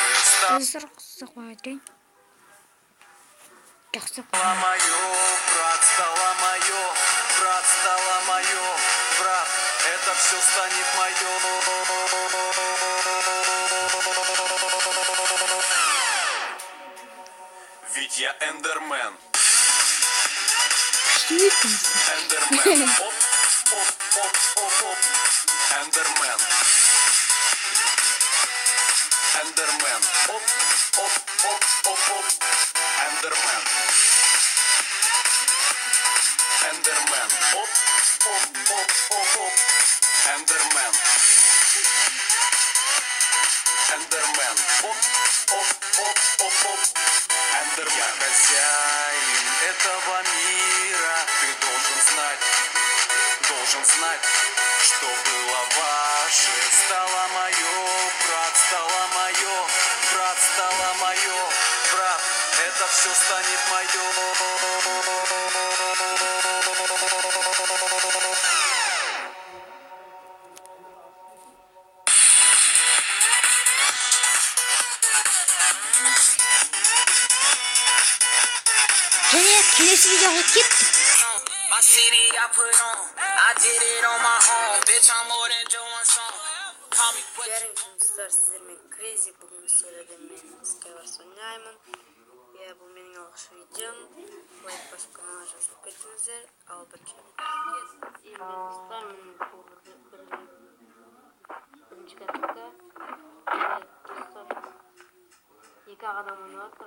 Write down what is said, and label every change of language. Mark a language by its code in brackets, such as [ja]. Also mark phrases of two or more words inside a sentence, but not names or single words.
[ru] Стало мое, брат, стало мое, брат, стало мое, брат. Это все станет мое. Ведь я Эндермен. Эндермен. Оп, оп, оп, оп, оп. Эндермен. Эндермен. Оп, оп, оп, оп, оп. Эндермен. Эндермен. Оп, оп, оп, оп, оп. Эндермен. Эндермен. Оп, оп, оп, оп, оп. Эндермен. Я хозяин этого мира. Ты должен знать, что было ваше. Стало мое, брат, стало мое, брат, стало мое, брат. Это все станет мое. [kk] және келесі видеоға кеттік. [en] My city I put on, I did it on my own. Bitch, I'm more than just one song. Call me what you [kk] Достар, сіздермен Crazy бүгінгі серияда мен Skywars ойнаймын. Бұл менің алғашқы видеом. Лайк басып каналға жазылып кетіңіздер. Ал бірінші достар, мен бірінші кәттікі достар екі адам ойнаватыр.